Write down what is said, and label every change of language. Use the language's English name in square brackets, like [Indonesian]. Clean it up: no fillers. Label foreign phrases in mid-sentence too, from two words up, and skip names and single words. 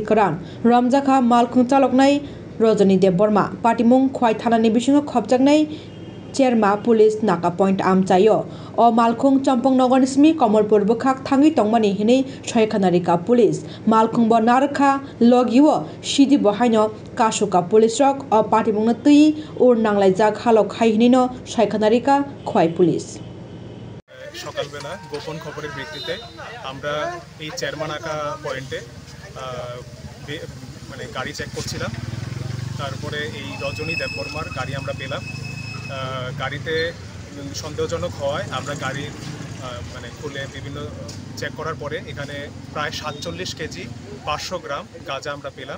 [Kok Borok] Karan Ramjakha Malkhung Chaloknai Rajani Dev Burma Patimung Khwai Thanani bisingo khopjaknai Chairma Police Naka Point Amchayo O Malkhung Champong Nagar Nismi Kamalpur Bukhak Thangi Tongmani Hini Shoykhanarika Police Malkhung Bo Narkha Logiwo Sidi Bohaino Kashuka Police Rock O Patimung Tui Ur Nanglajak Halok Hainino Shoykhanarika Khwai Police [Bangla] সকালবেলা গোপন খবরের ভিত্তিতে আমরা এই চেয়ারমানাকা পয়েন্টে মানে গাড়ি চেক করছিলাম। তারপরে এই রজনী দেববর্মার গাড়ি আমরা পেলাম। গাড়িতে সন্দেহজনক হওয়ায় আমরা গাড়ির মানে খুলে বিভিন্ন চেক করার পরে এখানে প্রায় 47 কেজি 500 গ্রাম গাঁজা আমরা পেলাম।